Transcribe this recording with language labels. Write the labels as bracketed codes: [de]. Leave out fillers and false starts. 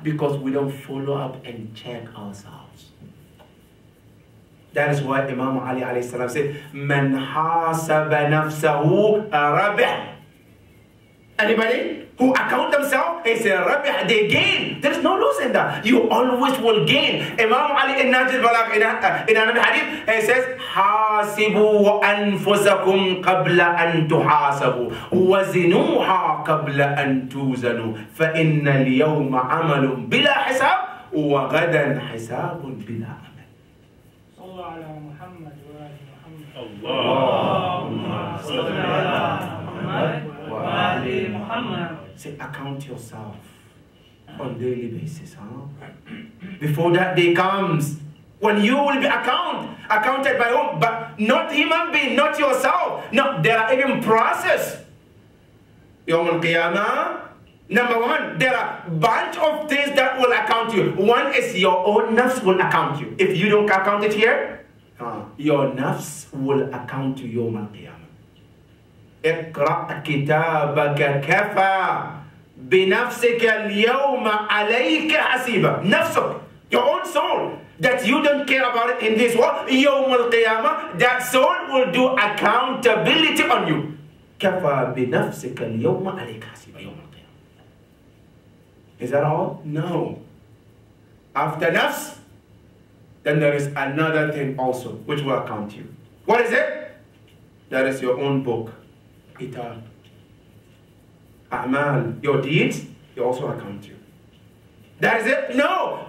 [en] Because we don't follow up and check ourselves. That is why Imam Ali alayhi salam said, [ar] "Man hasaba nafsahu rabih." [en] Anybody who account themselves, he said, rabih, they gain. There is no loss in that. You always will gain. Imam Ali in Najil Balagh, in another hadith, he says, [ar] حاسبوا أنفسكم قبل أن تحاسبوا وزنوها قبل أن توزنوا فإن اليوم عمل بلا حساب وغدا حساب بلا عمل. صلى الله على محمد وآل محمد. اللهم صل على محمد وآل محمد. [en] Say, account yourself on daily basis, huh? Before that day comes, when you will be accounted by whom? But not human being, not yourself. No, there are even process. Yawm al-Qiyamah, number one, there are a bunch of things that will account you. One is your own nafs will account you. If you don't account it here, your nafs will account you Yawm al-Qiyamah. [ar] اقرأ كتابك كفى بنفسك اليوم عليك حسيبا. [en] نفسك, your own soul, that you don't care about it in this world, يوم القيامة, that soul will do accountability on you. [ar] كفى بنفسك اليوم عليك حسيبا يوم القيامة. [en] Is that all? No. After nafs, then there is another thing also which will account you. What is it? That is your own book. Kitab. A'mal, your deeds, they also account you. That is it? No.